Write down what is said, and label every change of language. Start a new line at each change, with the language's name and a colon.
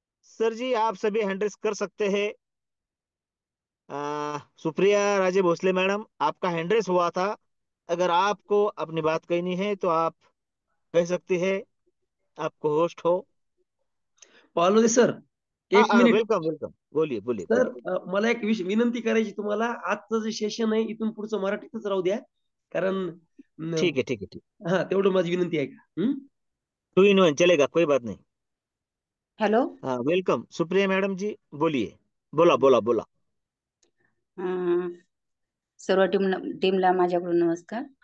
Hindi: Sir जी आप सभी हैंड्रेस कर सकते हैं। सुप्रिया राजे भोसले मैडम आपका हैंड्रेस हुआ था, अगर आपको अपनी बात कहनी है तो आप कह सकती है, आपको होस्ट हो। पालोदे सर, हाँ एक हाँ, मिनिट. वेलकम वेलकम, बोलिए बोलिए सर बोलिए।
Marathi: मला एक विनंती करायची तुम्हाला. आजचं जे सेशन आहे इथून पुढचं मराठीतच राहू द्या, कारण
Hindi: ठीक है ठीक है ठीक।
Marathi: हा तेवढं माझी विनंती आहे का?
Hindi: 2 in 1 चलेगा, कोई बात नहीं। हॅलो. हाँ वेलकम सुप्रिया मैडम जी, बोलिए।
Marathi: बोला बोला बोला। अं, सर्व टीमला माझ्याकडून नमस्कार.